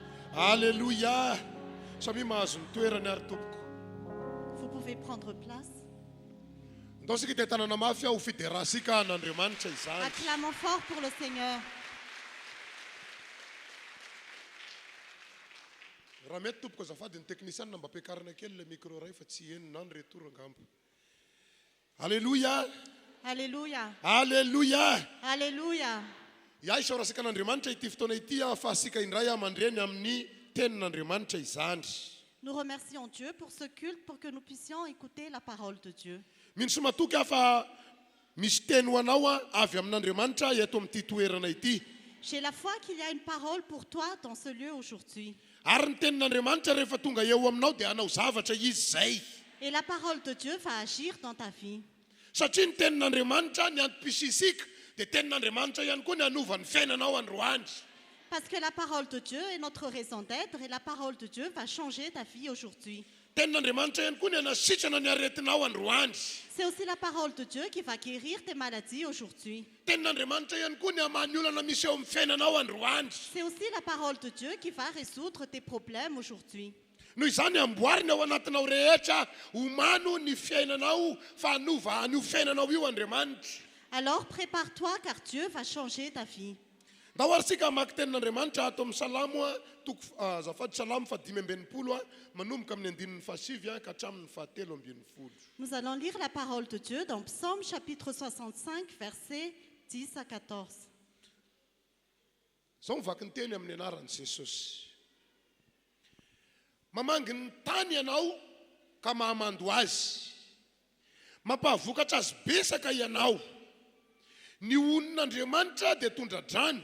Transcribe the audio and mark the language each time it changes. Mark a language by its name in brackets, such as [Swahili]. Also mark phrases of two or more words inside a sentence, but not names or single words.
[French] Alléluia. [Malagasy] Samy mahazo ny toerany ary tompoko. [French] Vous pouvez prendre place. [Malagasy] Ndao sika te tanana mafy ho fidérasika n'Andriamanitra izany. [French] Acclamons fort pour le Seigneur. [Malagasy] Raha mety tompoko azafady ny technicien mba ampiakarina kely le micro ray fa tsy henona ny retour angamba. [French] Alléluia. Alléluia. Alléluia. Alléluia. [Malagasy] Ia isaorasika n'Andriamanitra ity fotoana ity fa sika indray amandreny amin'ny tenin'Andriamanitra izany. [French] Nous remercions Dieu pour ce culte, pour que nous puissions écouter la parole de Dieu. [Malagasy] Minso matoky afa misy teny ho anao avy amin'Andriamanitra eto amin'ity toerana ity. [French] J'ai la foi qu'il y a une parole pour toi dans ce lieu aujourd'hui. [Malagasy] Ary ny tenin'Andriamanitra rehefa tonga eo aminao dia anao zavatra izy zay. [French] Et la parole de Dieu va agir dans ta vie. [Malagasy] Satria ny tenin'Andriamanitra ny antom-pisisika dia tenin'Andriamanitra ihany koa ny anovany fiainanao androany. [French] Parce que la parole de Dieu est notre raison d'être et la parole de Dieu va changer ta vie aujourd'hui. [Malagasy] Tenin'Andriamanitra ihany koa ny anasitrana ny aretinao androany. [French] C'est aussi la parole de Dieu qui va guérir tes maladies aujourd'hui. [Malagasy] Tenin'Andriamanitra ihany koa ny amany olana misy eo amin'ny fiainanao androany. [French] C'est aussi la parole de Dieu qui va résoudre tes problèmes aujourd'hui. [Malagasy] Noho izany amboarina ao anatinao rehetra homano ny fiainanao fa hanova an'io fiainanao io Andriamanitra. [French] Alors prépare-toi car Dieu va changer ta vie. [Malagasy] Ndao ary sika mamaky tenin'Andriamanitra ato amin'ny Salamo azafady Salamo 5:20 manomboka amin'ny 9:7 ka hatramin'ny 7:20. [French] Nous allons lire la parole de Dieu dans Psaume chapitre 65 versets 10 à 14. [Malagasy] Zao mivaky ny teny amin'ny anaran'i Jesosy. Mamangy ny tany ianao ka mahamando azy. Mampavokatra azy besaka ianao. Ny onin'Andriamanitra dia tondradrany.